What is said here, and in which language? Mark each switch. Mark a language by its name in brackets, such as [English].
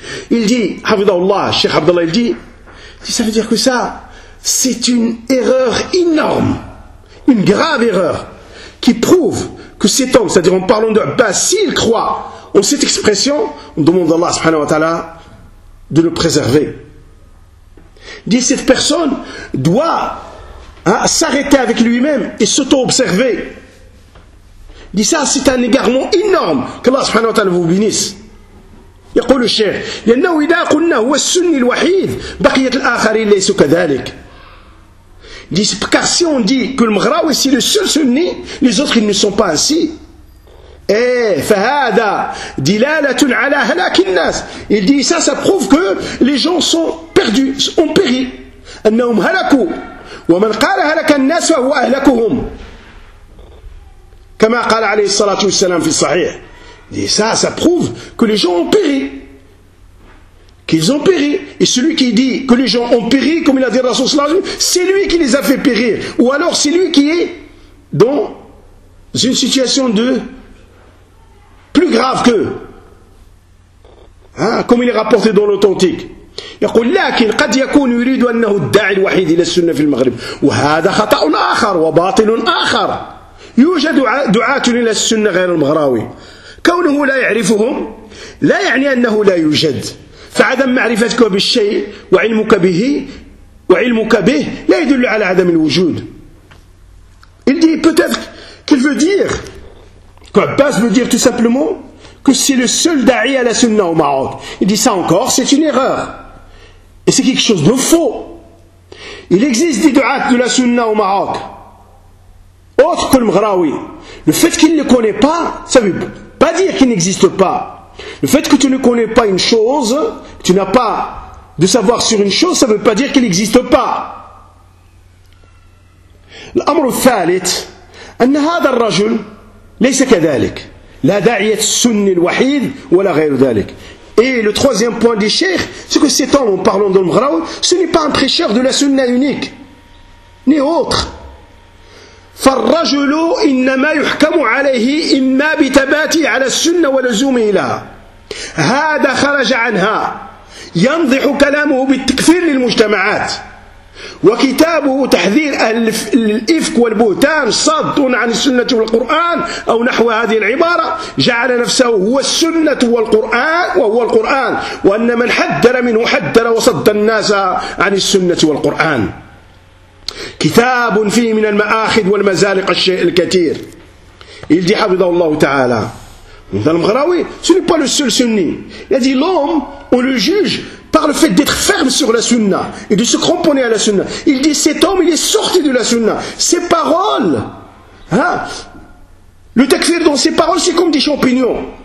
[Arabic] يلجي حفظه الله الشيخ عبد الله يلجي [French] ça veut dire que ça c'est une erreur énorme une grave erreur qui prouve que cet homme c'est-à-dire en parlant de Abbas s'il croit en cette expression on demande à Allah subhanahu wa ta'ala de le préserver. Dit cette personne doit s'arrêter avec lui-même et s'auto-observer. Dit ça, c'est un égarement énorme que Allah subhanahu wa ta'ala vous bénisse. [Arabic] يقول الشيخ لأنه إذا قلنا هو السني الوحيد بقيت الآخرين ليسوا كذلك. [French] Dit car si on dit que le Mghraoui est le seul sunni, les autres ils ne sont pas ainsi. [Arabic] فهذا دلالة على هلاك الناس. [French] Il dit ça, ça prouve que les gens sont perdus, ont péri. [Arabic] أنهم هلكوا. ومن قال هلك الناس فهو أهلكهم. كما قال عليه الصلاة والسلام في الصحيح. [French] Il dit ça, ça prouve que les gens ont péri. Qu'ils ont péri. Et celui qui dit que les gens ont péri, comme il a dit le Rasoul Salam, c'est lui qui les a fait périr. Ou alors c'est lui qui est dans une situation de plus grave que comme il est rapporté dans l'authentique [Arabic] يقول لكن قد يكون يريد انه الداعي الوحيد الى السنه في المغرب وهذا خطا اخر وباطل اخر يوجد دعاة الى السنه غير المغراوي كونه لا يعرفهم لا يعني انه لا يوجد فعدم معرفتك بالشيء وعلمك به وعلمك به لا يدل على عدم الوجود [French] il dit peut-être qu'il veut dire Abbas veut dire tout simplement que c'est le seul da'i à la sunna au Maroc. Il dit ça encore, c'est une erreur. Et c'est quelque chose de faux. Il existe des du'at de la sunna au Maroc. Autre que le Mghraoui. Le fait qu'il ne connaît pas, ça ne veut pas dire qu'il n'existe pas. Le fait que tu ne connais pas une chose, que tu n'as pas de savoir sur une chose, ça ne veut pas dire qu'il n'existe pas. [Arabic] L'amr al-thalith, en hada al-rajul, ليس كذلك لا داعية السني الوحيد ولا غير ذلك [French] et le troisième point du Cheikh c'est que cet homme en parlant de l'Mghraoui ce n'est pas un prêcheur de la sunna unique ni autre [Arabic] فالرجل إنما يحكم عليه إما بتباتي على السنة ولزومه لها هذا خرج عنها ينضح كلامه بالتكفير للمجتمعات وكتابه تحذير الإفك والبهتان صد عن السنة والقرآن أو نحو هذه العبارة جعل نفسه هو السنة والقرآن وهو القرآن وأن من حذر منه حذر وصد الناس عن السنة والقرآن كتاب فيه من المآخذ والمزالق الشيء الكثير. [French] Il dit, Habidallahu Ta'ala, dans le Mghraoui, ce n'est pas le seul sunni. Il a dit, l'homme, on le juge par le fait d'être ferme sur la sunna et de se cramponner à la sunna. Il dit, cet homme, il est sorti de la sunna. Ses paroles, hein, le takfir dans ses paroles, c'est comme des champignons.